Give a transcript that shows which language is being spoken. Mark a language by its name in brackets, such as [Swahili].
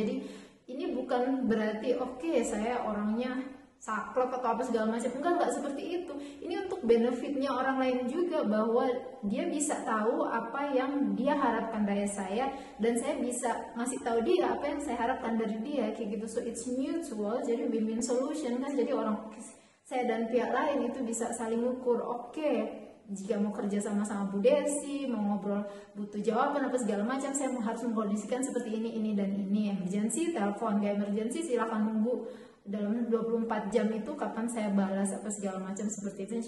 [Indonesian] Jadi ini bukan berarti saya orangnya saklek atau apa segala macam, enggak seperti itu. Ini untuk benefitnya orang lain juga, bahwa dia bisa tahu apa yang dia harapkan dari saya, dan saya bisa ngasih tahu dia apa yang saya harapkan dari dia kayak gitu. [English] So it's mutual, [Indonesian] jadi [English] win-win solution kan. [Indonesian] Jadi saya dan pihak lain itu bisa saling ukur, jika mau kerja sama Bu Desi, mau ngobrol butuh jawaban apa segala macam, saya harus mengkondisikan seperti ini dan ini. Emergency telepon, gak emergency silakan nunggu dalam 24 jam itu kapan saya balas apa segala macam seperti itu.